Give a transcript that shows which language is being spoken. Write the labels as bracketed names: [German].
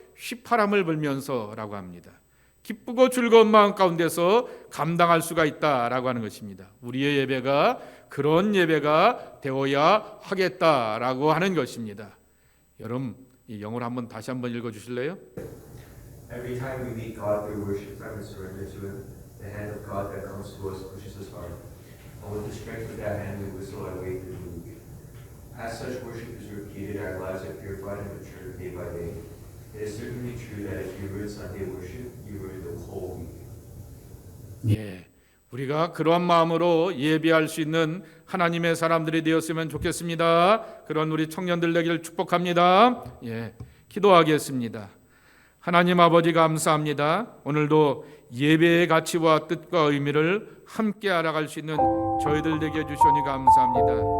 [Korean] 휘파람을 불면서라고 합니다. 기쁘고 즐거운 마음 가운데서 감당할 수가 있다라고 하는 것입니다. 우리의 예배가 그런 예배가 되어야 하겠다라고 하는 것입니다. 여러분 이 영어를 다시 한번 읽어주실래요? [English] Every time we meet God through worship time and surrender to Him, the hand of God that comes to us pushes us hard. And with the strength of that hand, we whistle our way through the week. As such worship is repeated, our lives are purified and matured day by day. It is certainly true that if you ruin Sunday worship, you ruin the whole week. [Korean] 우리가 그러한 마음으로 예배할 수 있는 하나님의 사람들이 되었으면 좋겠습니다. 그런 우리 청년들 되기를 축복합니다. 기도하겠습니다. 하나님 아버지 감사합니다. 오늘도 예배의 가치와 뜻과 의미를 함께 알아갈 수 있는 저희들 되게 해주시니 감사합니다.